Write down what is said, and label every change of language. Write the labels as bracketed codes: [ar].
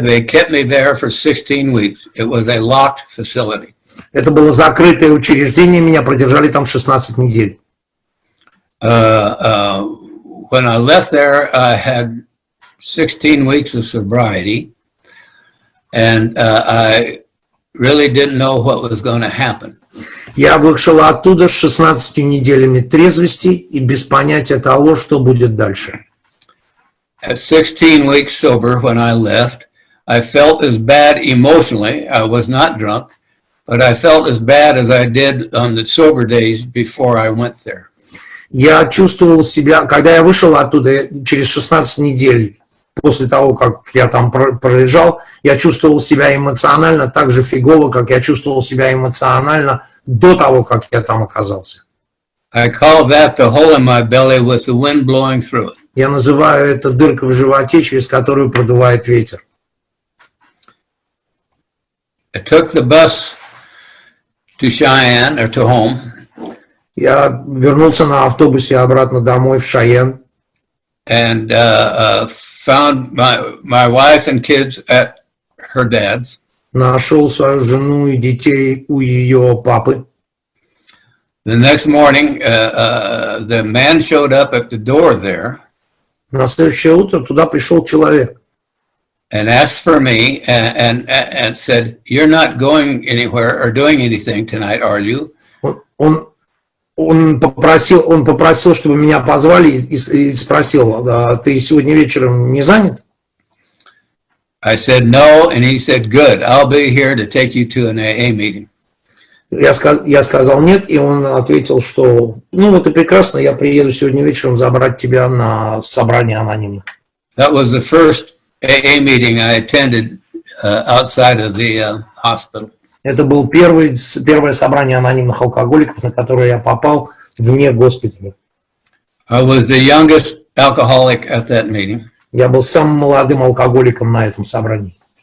[en] They kept me there for 16 weeks. It was a locked facility. [ru] Это было закрытое учреждение, меня продержали там 16 недель. [en] When I left there, I had 16 weeks of sobriety, and I really didn't know what was going to happen. [ru] Я вышел оттуда с 16 неделями трезвости и без понятия того, что будет дальше. [en] At 16 weeks sober, when I left, I felt as bad emotionally. I was not drunk, but I felt as bad as I did on the sober days before I went there. [ru] Я чувствовал себя, когда я вышел оттуда через 16 недель, после того, как я там пролежал, я чувствовал себя эмоционально так же фигово, как я чувствовал себя эмоционально до того, как я там оказался. [en] I call that the hole in my belly with the wind blowing through it. [ru] Я называю это дырка в животе, через которую продувает ветер. [en] I took the bus to Cheyenne, or to home. [ru] Я вернулся на автобусе обратно домой в Шайен. [en] And found my wife and kids at her dad's. [ru] Нашел свою жену и детей у ее папы. [en] The next morning, the man showed up at the door there. [ru] На следующее утро туда пришел человек. [en] And asked for me and said, "You're not going anywhere or doing anything tonight, are you?" [ru] Он попросил, чтобы меня позвали и спросил, ты сегодня вечером не занят? [en] I said no, and he said, "Good, I'll be here to take you to an AA meeting." [ru] Я сказал нет, и он ответил, что ну вот и прекрасно, я приеду сегодня вечером забрать тебя на собрание анонимных. [en] That was the first AA meeting I attended outside of the hospital. [ru] Это был первое собрание анонимных алкоголиков, на которое я попал вне госпиталя. [en] I was the youngest alcoholic at that meeting. [ru] Я был самым молодым алкоголиком на этом собрании.